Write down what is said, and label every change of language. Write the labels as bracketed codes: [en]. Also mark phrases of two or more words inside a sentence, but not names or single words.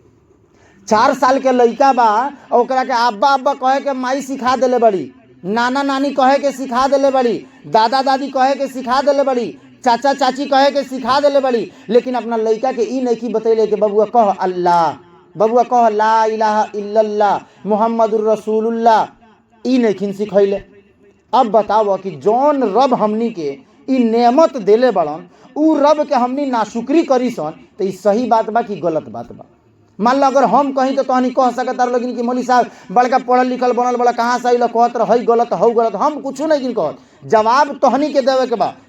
[bho] 4 साल के लइका बा, ओकरा के अब्बा अब्बा कहे के माई सिखा देले बड़ी, नाना नानी कहे के सिखा देले बड़ी, दादा दादी कहे के सिखा देले बड़ी, चाचा चाची कहे के सिखा देले बड़ी, लेकिन अपना लइका के ई नहीं की बतैले कि बबुआ कह अल्लाह, बबुआ कह [ar] لا إله إلا الله محمد رسول الله, [bho] ई नहीं सिखैले। अब बताओ कि जौन रब हमनी के ई नेमत देले बड़न उ रब के हमनी नाशुक्री करी सन तो ई सही बात बा कि गलत बात बा। मान लो अगर हम कहीं तो तहनी कह सकता लेकिन कि मौली साहब बड़का पढ़ल लिखल बनल बड़ा कहाँ से अल कहत रह गलत हो गलत, हम कुछ नहीं कहत, जवाब तहनी के देवे के बा।